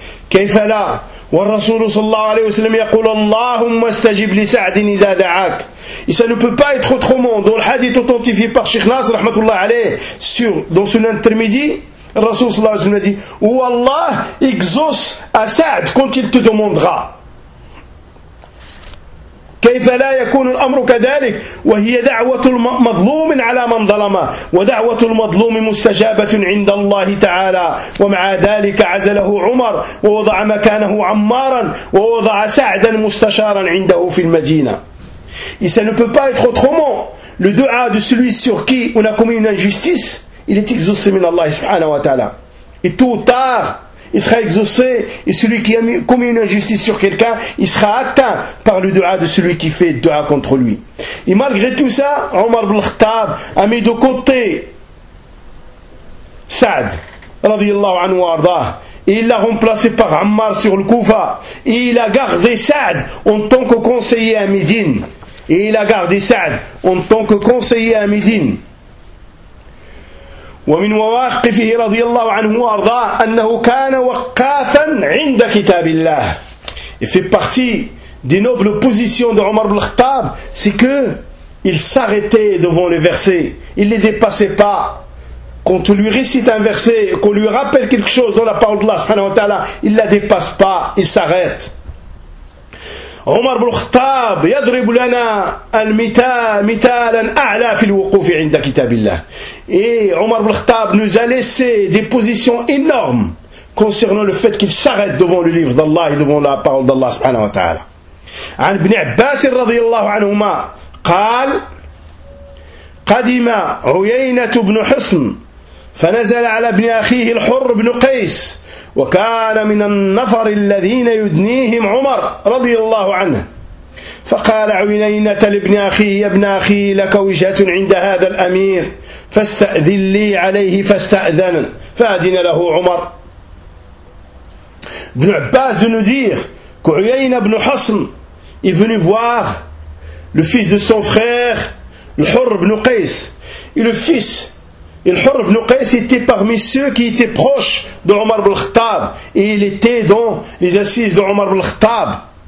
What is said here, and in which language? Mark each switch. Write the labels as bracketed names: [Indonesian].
[Arabic] كيف لا والرسول صلى الله عليه وسلم يقول اللهم استجب لسعد إذا دعاك. [French] Et ça ne peut pas être autrement. Dans le hadith authentifié par Sheikh Nasr rahmatullah alayh sur dans son intermédi, le Rasoul صلى الله عليه وسلم a dit où Allah exauce à Sa'd quand il te demandera. [Arabic] كيف لا يكون الأمر كذلك وهي دعوة المظلوم على من ظلمه ودعوة المظلوم مستجابة عند الله تعالى ومع ذلك عزله عمر ووضع مكانه عمارا ووضع سعدا مستشارا عنده في المدينة. [French] Et ça ne peut pas être autrement. Le dua de celui sur qui on a commis une injustice, il est exaucé min Allah subhanahu wa ta'ala. Et tôt ou tard, il sera exaucé. Et celui qui a commis une injustice sur quelqu'un, il sera atteint par le dua de celui qui fait dua contre lui. Et malgré tout ça, Omar ibn al-Khattab a mis de côté Saad, radiyallahu anhu wa ardah. Et il l'a remplacé par Ammar sur le Koufa. Et il a gardé Saad en tant que conseiller à Médine. Et il a gardé Saad en tant que conseiller à Médine. [Arabic] ومن مواقفه رضي الله عنه وارضاه أنه كان وقافا عند كتاب الله. [French] Il fait partie des nobles positions de Omar ibn al-Khattab, c'est que il s'arrêtait devant les versets, il les dépassait pas. Quand on lui récite un verset, qu'on lui rappelle quelque chose dans la parole de Allah subhanahu wa ta'ala, il la dépasse pas, il s'arrête. [Arabic] عمر بن الخطاب يضرب لنا المثال مثالا أعلى في الوقوف عند كتاب الله. [French] Et عمر بن الخطاب nous a laissé des positions énormes concernant le fait qu'il s'arrête devant le livre d'Allah et devant la parole d'Allah سبحانه وتعالى. [Arabic] عن ابن عباس رضي الله عنهما قال قدم عيينة بن حصن فنزل على ابن أخيه الحر بن قيس وكان من النفر الذين يدنيهم عمر رضي الله عنه فقال عيينة لابن أخيه يا ابن أخي لك وجهة عند هذا الأمير فاستأذن لي عليه فاستأذن فأذن له عمر. [French] ابن عباس نذير كعيينة بن حصن est venu voir le fils de son frère الحر بن قيس et le fils الحر بن قيس était parmi ceux qui étaient proches de Omar ibn al-Khattab et il était dans les assises de Omar ibn al-Khattab.